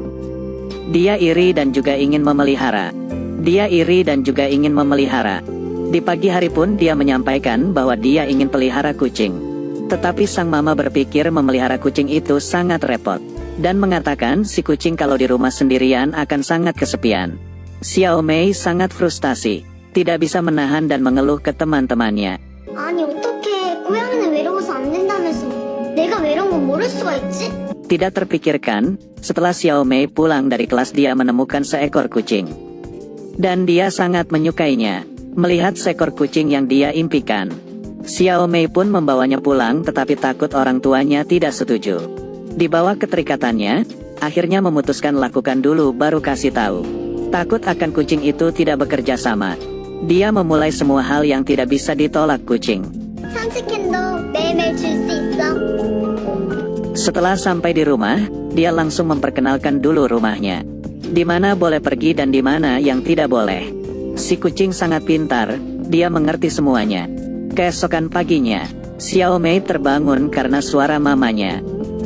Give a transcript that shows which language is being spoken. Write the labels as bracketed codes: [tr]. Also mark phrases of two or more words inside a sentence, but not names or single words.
[id] Dia iri dan juga ingin memelihara. Di pagi hari pun dia menyampaikan bahwa dia ingin pelihara kucing. Tetapi sang mama berpikir memelihara kucing itu sangat repot. Dan mengatakan si kucing kalau di rumah sendirian akan sangat kesepian. Xiao Mei sangat frustasi. Tidak bisa menahan dan mengeluh ke teman-temannya. [ko] 아니 어떻게 고양이는 외로워서 안 된다면서 내가 외로운 건 모를 수가 있지? [id] Tidak terpikirkan, setelah Xiao Mei pulang dari kelas dia menemukan seekor kucing. Dan dia sangat menyukainya, melihat seekor kucing yang dia impikan. Xiao Mei pun membawanya pulang tetapi takut orang tuanya tidak setuju. Di bawah keterikatannya, akhirnya memutuskan lakukan dulu baru kasih tahu. Takut akan kucing itu tidak bekerja sama. Dia memulai semua hal yang tidak bisa ditolak kucing. [ko] 산책캔도 매일매일 줄 수 있어. [id] Setelah sampai di rumah, dia langsung memperkenalkan dulu rumahnya. Di mana boleh pergi dan di mana yang tidak boleh. Si kucing sangat pintar, dia mengerti semuanya. Keesokan paginya, Xiao Mei terbangun karena suara mamanya.